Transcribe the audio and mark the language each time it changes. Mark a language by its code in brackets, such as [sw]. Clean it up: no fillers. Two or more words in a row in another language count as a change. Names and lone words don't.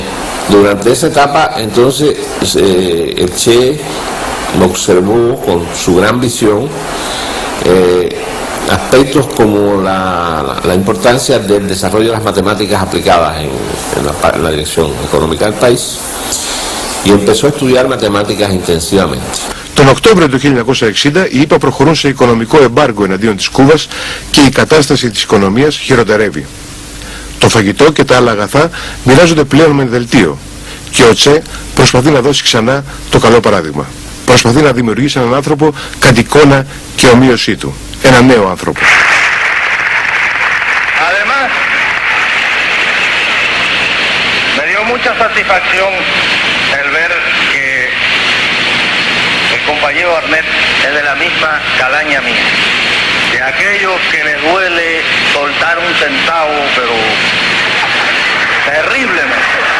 [es] Durante esa etapa entonces el Che lo observó con su gran visión, aspectos como la importancia del desarrollo de las matemáticas aplicadas en la dirección económica del país, y empezó a estudiar matemáticas intensivamente. [el] Τον Οκτώβριο του 1960 οι ΗΠΑ προχωρούν σε οικονομικό εμπάργκο εναντίον της Κούβας και η κατάσταση της οικονομίας χειροτερεύει. Το φαγητό και τα άλλα αγαθά μοιράζονται πλέον με δελτίο και ο Τσε προσπαθεί να δώσει ξανά το καλό παράδειγμα. Προσπαθεί να δημιουργήσει έναν άνθρωπο κατ' εικόνα και ομοίωσή του. Ένα νέο άνθρωπο. [es] Además, me dio mucha satisfacción el ver que el compañero Arnet es de la misma calaña mía. De aquellos que les duele soltar un centavo, pero terriblemente.